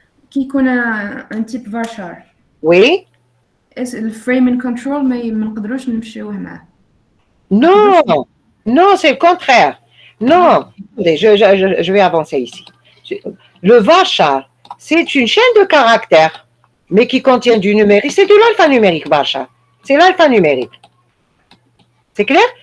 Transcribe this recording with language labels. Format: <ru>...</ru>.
<ar>كي يكون</ar> <fr>un type vachar. Oui.</fr> <ar>الفريمين كنترول ما نقدروش نمشيوه معاه.</ar> <fr>Non, non, c'est le contraire. Non, attendez, je vais avancer ici. Le vachar, c'est une chaîne de caractères, mais qui contient du numérique. C'est de l'alphanumérique, vachar. C'est l'alphanumérique. C'est clair?</fr>